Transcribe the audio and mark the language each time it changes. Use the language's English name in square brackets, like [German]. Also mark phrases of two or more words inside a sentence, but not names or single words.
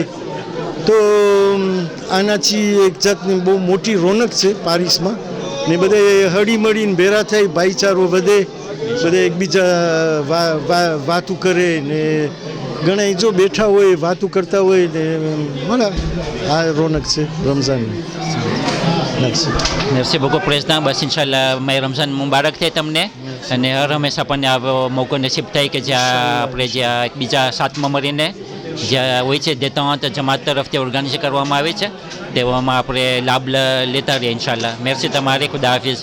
[Gujarati] તો આનાથી એક જાતની બહુ મોટી રોનક છે પારિસમાં, ને બધે હળી મળીને ભેરા થઈ, ભાઈચારો વધે, બધે એકબીજા વાતું કરે ને ઘણા જો બેઠા હોય વાતું કરતા હોય ને મને આ રોનક છે રમઝાનની. [French] merci beaucoup président. [Gujarati] બસ ઇન્શાલ્લાહ મેં રમઝાન મુબારક થાય તમને, અને હર હંમેશા આપણને આવો મોકો નસીબ થાય કે જ્યાં આપણે જ્યાં એકબીજા સાથમાં મળીને જ્યાં હોય છે દેતાંત જમાત તરફથી ઓર્ગેનાઇઝ કરવામાં આવે છે તેવામાં આપણે લાભ લેતા રહીએ ઇન્શાલ્લાહ. મેર્સી તમારે, ખુદા હાફિઝ.